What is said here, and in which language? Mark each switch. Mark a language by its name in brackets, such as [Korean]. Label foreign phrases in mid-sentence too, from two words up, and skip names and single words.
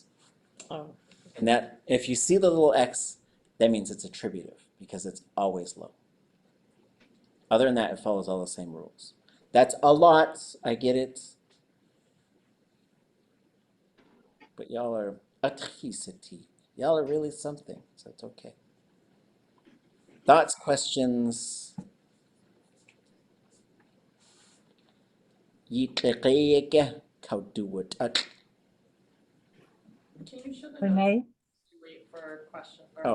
[English] Oh. And that, if you see the little X, that means it's attributive because it's always low. Other than that, it follows all the same rules. That's a lot, I get it. But y'all are ʼaduwóosʼ. Y'all are really something, so it's okay. Thoughts, questions? [Tlingit] Kawduwat'ál'i. [English] Can you show the Renee? notes? Wait for questions. Or